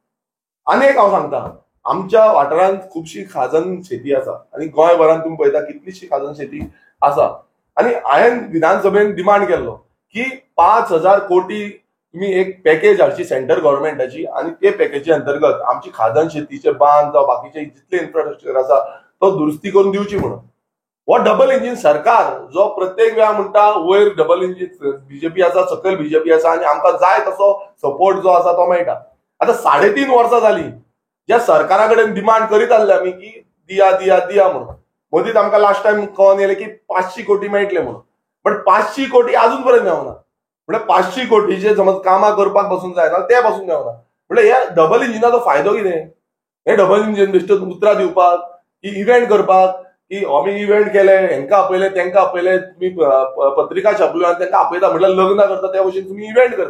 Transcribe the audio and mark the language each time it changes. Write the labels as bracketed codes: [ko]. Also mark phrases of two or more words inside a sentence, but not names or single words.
[kok] आनी एक हांव सांगता आमच्या वाठारांत खुबशी खाजन शेती आसा आनी गोंयभरांत तुमी पळयता कितलीशी खाजन शेती आसा आनी हांवें विधानसभेन डिमांड केल्लो की 5,000 कोटी तुम्ही एक पॅकेज हाडची [en] central governmentachi [kok] आनी ते पॅकेजी अंतर्गत आमची खाजन शेतीचे बांद जावं बाकीचे जितले इन्फ्रास्ट्रक्चर आसा तो दुरुस्ती करून दिवची म्हणून हो [en] double engine [kok] सरकार जो प्रत्येक वेळा म्हणटा वयर [en] double engine [kok] बीजेपी आसा सकयल बीजेपी आसा आनी आमकां जाय तसो सपोर्ट जो आसा तो मेळटा आतां 3.5 वर्सां जाली ज्या सरकारा कडेन डिमांड करीत आसले आमी की दिया दिया दिया म्हणून मदींच आमकां [en] last time [kok] कळोन येलें की 500 कोटी मेळटले म्हणून बट 500 कोटी अजून पर्यंत मेळना म्हणजे 500 कोटीचे समज कामां करपाक पासून जायना ते पासून मेळना म्हणजे ह्या [en] double enginacho [kok] फायदो कितें हे [en] double engine [kok] बेश्टेच उतरां दिवपाक की इव्हेंट करपाक की आमी इव्हेंट केले हेंकां आपयले तेंकां आपयले तुमी पत्रिका छापल्यो आनी तेंकां आपयता म्हटल्यार लग्न करता त्या भशेन तुमी इव्हेंट करता